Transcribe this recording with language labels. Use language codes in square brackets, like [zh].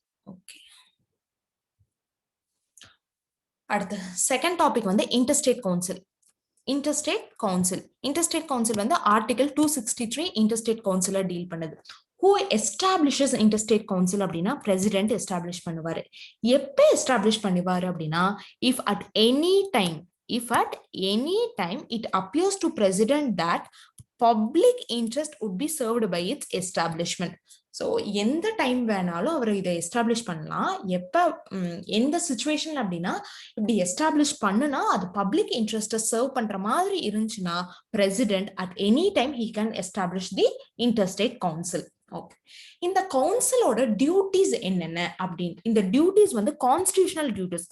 [ta] Okay, அடுத்து second topic வந்து interstate council. Interstate council வந்து ஆர்டிகல் 263 இன்டர்ஸ்டேட் கவுன்சில டீல் பண்ணுது. [en] Who establishes interstate council [ta] அப்படின்னா பிரசிடென்ட் எஸ்டாப்ளிஷ் பண்ணுவாரு. எப்ப எஸ்டாப்ளிஷ் பண்ணுவாரு அப்படின்னா, [en] if at any time if at any time it appears to president that public interest would be served by its establishment. [ta] So எந்த time வேணாலும் அவர் இதை establish பண்ணலாம். எப்ப எந்த சுச்சுவேஷன் அப்படின்னா இப்படி எஸ்டாப்ளிஷ் பண்ணுனா அது பப்ளிக் இன்ட்ரெஸ்ட்டை சர்வ் பண்ற மாதிரி இருந்துச்சுன்னா [en] President at any time he can establish the interstate council. [ta] Okay, இந்த கவுன்சிலோட டியூட்டிஸ் என்னென்ன அப்படின்னு, இந்த டியூட்டிஸ் வந்து கான்ஸ்டிடியூஷனல் டியூட்டிஸ்.